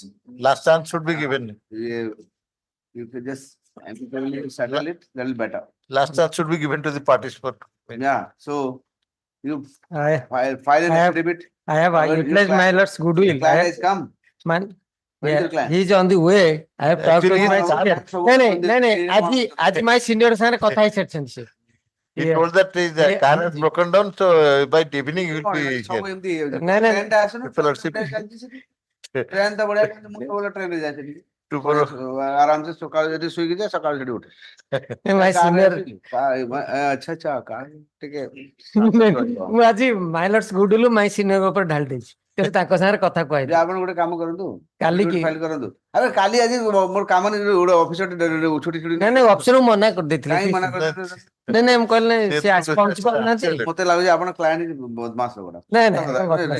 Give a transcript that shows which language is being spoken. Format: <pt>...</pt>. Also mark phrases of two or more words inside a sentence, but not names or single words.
<en>Last chance should be given. you could just amicably settle it that will better Last chance should be given to the parties for. yeah so you I file an I have- affidavit I have Your utilized my client- lord's goodwill. your client has come Man, When is your client? he is on the way. I have talked to Actually, my he is-</en> <or>senior. आज</or> <en>my senior</en> <or>सारे କଥା ହେଇସାରିଛନ୍ତି ସେ।</or> <en>He Yeah. told that his Yeah. car has broken down, so by evening he will</en> <or>କଣ</or> <en>be</en> <or>ସବୁ</or> <en>here.</en> <or>ଏମିତି ହେଇଯାଉଛି ନାଇଁ, ନାଇଁ। ଟ୍ରେନଟା ଆସୁନି</or> <en>Fellowship.</en> <or>ଟ୍ରେନ ତ ବଢିଆ କିନ୍ତୁ ମୁଁ ସବୁବେଳେ ଟ୍ରେନରେ ଯାଏ ସେଠି</or> <en>Tomorrow.</en> <or>ଆରାମସେ ସକାଳୁ ଯଦି ଶୋଇକି ଯାଏ ସକାଳୁ ସେଠି ଉଠେ</or> <en>My senior</en> <or>ଆଚ୍ଛା ଆଚ୍ଛା କାର୍ ଟିକେ ମୁଁ ଆଜି</or> <en>my lord's goodwill my senior</en> <or>ଉପରେ ଢାଳି ଦେଇଛି। ତେଣୁ ତାଙ୍କ ସାଙ୍ଗରେ କଥା ଯେ କହିବି। ଆପଣ ଗୋଟେ କାମ କରନ୍ତୁ କାଲି କି? ଫାଇଲ କରନ୍ତୁ ଆରେ କାଲି ଆଜି ମୋର କାମ ନାହିଁ ଗୋଟେ ଅଫିସର ଛୁଟି ଛୁଟି ନାଇଁ ନାଇଁ ଅଫିସର ମନା କରିଦେଇଥିଲି। କାହିଁ ମନା କରିଦେଲେ ନାଇଁ ନାଇଁ ମୁଁ କହିଲି ସେ ଆସି ପହଞ୍ଚି ପାରୁନାହାନ୍ତି। ମତେ ଲାଗୁଛି ଆପଣ କ୍ଲାଏଣ୍ଟ ବଦମାସ ଗୁଡା ନାଇଁ, ନାଇଁ, ଆପଣ ବଦମାସ।</or>